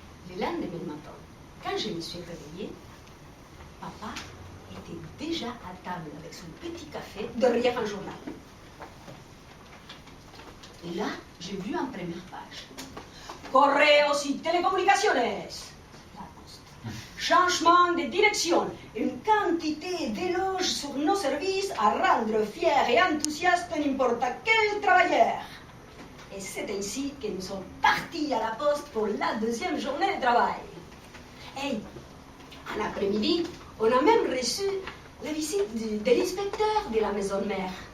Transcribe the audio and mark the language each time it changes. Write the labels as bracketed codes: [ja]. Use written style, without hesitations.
[fr] Le lendemain matin, quand je me suis réveillée, papa était déjà à table avec son petit café derrière un journal. Et là, j'ai vu en première page. [es] Correos y telecomunicaciones. [fr] La poste. Changement de direction. Une quantité d'éloges sur nos services à rendre fiers et enthousiastes n'importe quel travailleur. Et c'est ainsi que nous sommes partis à la poste pour la deuxième journée de travail. Et en après-midi, on a même reçu la visite de l'inspecteur de la maison mère.